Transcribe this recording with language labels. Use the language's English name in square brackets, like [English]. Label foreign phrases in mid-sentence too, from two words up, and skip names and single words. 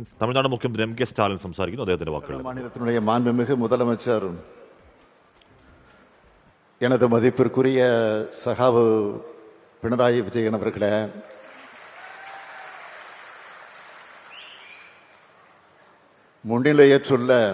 [Malayalam] തമിഴ്നാട് മുഖ്യമന്ത്രി എം കെ സ്റ്റാലിൻ സംസാരിക്കുന്നു. അദ്ദേഹത്തിന്റെ വാക്കുകൾ. [Tamil] மாநிலத்தினுடைய மாண்புமிகு முதலமைச்சர், எனது மதிப்பிற்குரிய சகாவு பினராயி விஜயன் அவர்களே, முன்னிலையேற்றுள்ள